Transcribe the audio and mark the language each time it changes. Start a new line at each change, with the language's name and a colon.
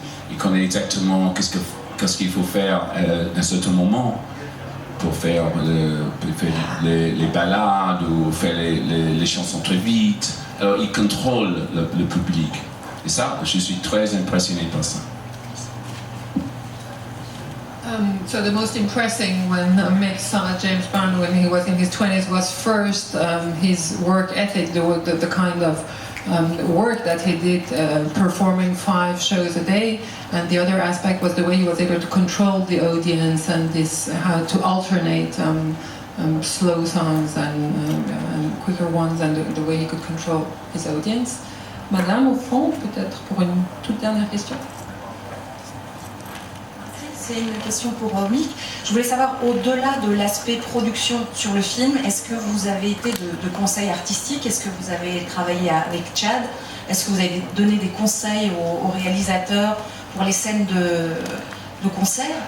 French: Il connaît exactement qu'est-ce qu'il faut faire à un certain moment pour faire les ballades ou faire les chansons très vite. Alors, il contrôle le public. Et ça, je suis très impressionné par ça.
English: So the most impressing when Mick saw James Brown when he was in his 20s was first his work ethic, the kind of work that he did, performing 5 shows a day, and the other aspect was the way he was able to control the audience and how to alternate slow songs and quicker ones, and the way he could control his audience.
French: Madame, au fond, peut-être pour une toute dernière question. C'est une question pour Mick. Je voulais savoir, au-delà de l'aspect production sur le film, est-ce que vous avez été de conseils artistiques? Est-ce que vous avez travaillé avec Chad? Est-ce que vous avez donné des conseils aux réalisateurs pour les scènes de concert?